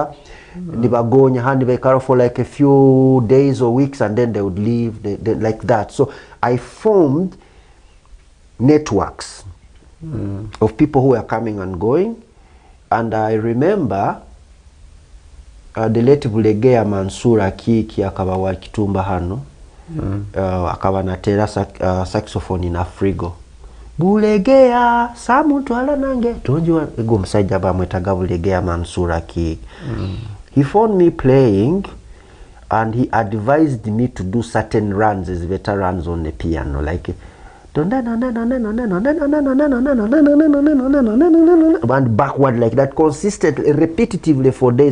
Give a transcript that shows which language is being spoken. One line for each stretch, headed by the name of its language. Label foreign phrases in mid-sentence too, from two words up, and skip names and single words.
English: They were going for like a few days or weeks, and then they would leave, like that. So I formed networks of people who were coming and going. And I remember the late Bulegea Mansura Kiki
Tooro: akabawa Kitumba hano. Akaba natera saxophone in Afrigo. Bulegea samuntu ala nange tonjua ego msajja bamwetaga Bulegea Mansura Ki.
English: He found me playing and he advised me to do certain runs, as better runs on the piano, like and backward like that, consistently, repetitively for days.